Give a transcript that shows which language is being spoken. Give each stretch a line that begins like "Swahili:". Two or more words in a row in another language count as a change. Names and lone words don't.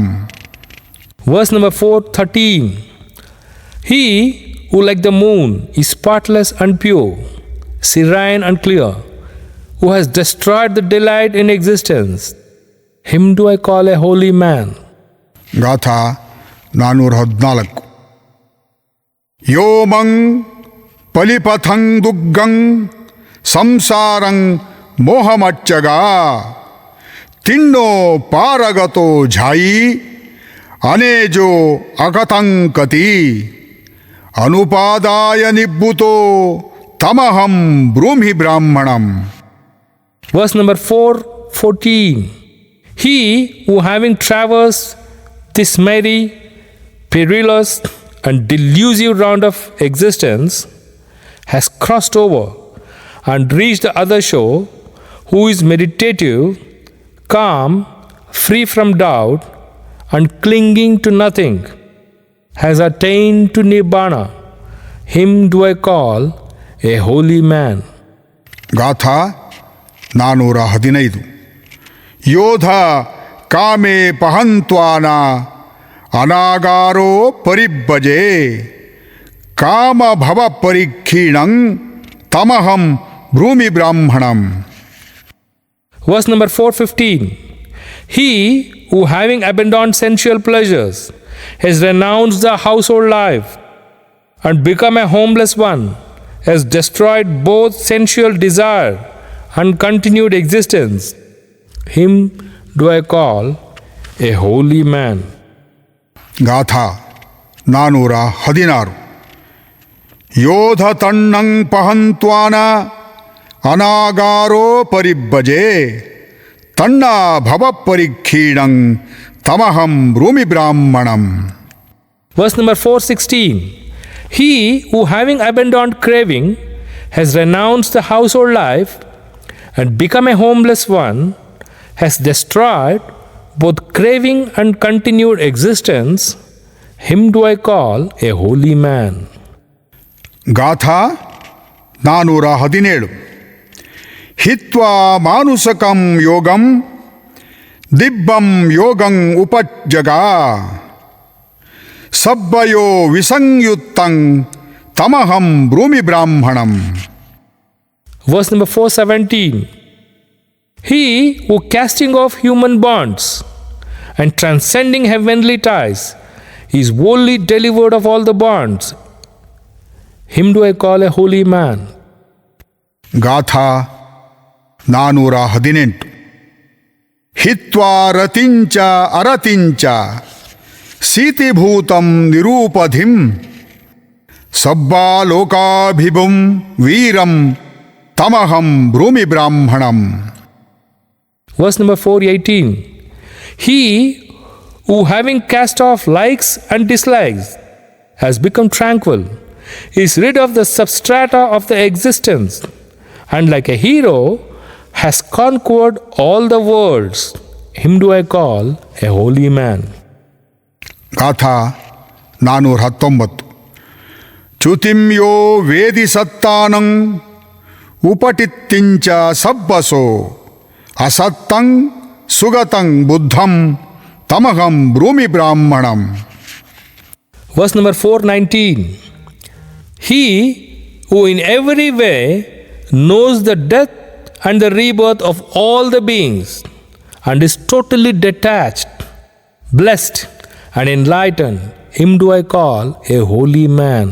English: Verse number 413. He who like the moon is spotless and pure, serene and clear, who has destroyed the delight in existence, him do I call a holy man.
Pali: ಗಾಥಾ 414. ಯೋಮಂ ಪಲಿಪಥಂ ದುಗ್ಗಂ ಸಂಸಾರಂ ಮೋಹಮಚ್ಚಗ ತಿನ್ನೋ ಪಾರಗತೋ ಝಾಯಿ ಅನೇಜೋ ಅಕತಂಕತಿ ಅನುಪಾದಾಯ ನಿಬ್ಬುತೋ ತಮಹಂ ಬ್ರೂಮಿ ಬ್ರಾಹ್ಮಣಂ.
English: Verse number 414. He who having traversed this merry, perilous, and delusive round of existence has crossed over and reached the other shore, who is meditative, calm, free from doubt, and clinging to nothing, has attained to Nibbana. Him do I call a holy man.
Pali: ಗಾಥಾ 415. ಯೋಧ ಕಾಮೇ ಪಹಂತ್ವಾನ ಅನಾಗಾರೋ ಪರಿಬ್ಬಜೆ ಕಾಮ ಭವ ಪರಿಕ್ಷೀಣಂ ತಮಹಂ ಬ್ರೂಮಿ ಬ್ರಾಹ್ಮಣಂ.
English: Verse number 415. He who having abandoned sensual pleasures has renounced the household life and become a homeless one, has destroyed both sensual desire and continued existence, him do I call a holy man.
Pali: ಗಾಥಾ 416. ಯೋಧ ತಣ್ಣಂ ಪಹಂತ್ವಾನ ಅನಾಗಾರೋ ಪರಿಬ್ಬಜೆ ತಣ್ಣ ಭವ ಪರಿಕ್ಷೀಣಂ ತಮಹಂ ಬ್ರೂಮಿ ಬ್ರಾಹ್ಮಣಂ.
English: Verse number 416. He who having abandoned craving has renounced the household life and become a homeless one, has destroyed both craving and continued existence, him do I call a holy man.
Pali: ಗಾಥಾ 417. ಹಿತ್ವಾ ಮಾನುಸಕಂ ಯೋಗಂ ದಿಬ್ಬಂ ಯೋಗಂ ಉಪಜ್ಜಗ ಸಬ್ಬಯೋ ವಿಸಂಯುಕ್ತಂ ತಮಹಂ ಬ್ರೂಮಿ ಬ್ರಾಹ್ಮಣಂ.
English: Verse number 417. He who casting off human bonds and transcending heavenly ties is wholly delivered of all the bonds, him do I call a holy man.
Pali: ಗಾಥಾ 418. ಹಿತ್ವಾ ರತಿಂಚ ಅರತಿಂಚ ಸೀತಿಭೂತಂ ನಿರೂಪಧಿಂ ಸಬ್ಬಾಲೋಕಾಭಿಭುಂ ವೀರಂ ತಮಹಂ ಬ್ರೂಮಿ ಬ್ರಾಹ್ಮಣಂ.
English: Verse number 418. He who having cast off likes and dislikes has become tranquil, is rid of the substrata of the existence, and like a hero has conquered all the worlds, him do I call a holy man.
Pali: ಗಾಥಾ 419. ಚ್ಯುತಿಂ ಯೋ ವೇದಿ ಸತ್ತಾನಂ ಉಪಟಿತ್ತಿಂಚ ಸಬ್ಬಸೋ ಅಸತ್ತಂ ಸುಗತಂ ಬುದ್ಧಂ ತಮಹಂ ಬ್ರೂಮಿ ಬ್ರಾಹ್ಮಣಂ.
English: Verse number 419. He who in every way knows the death and the rebirth of all the beings and is totally detached, blessed, and enlightened, him do I call a holy man.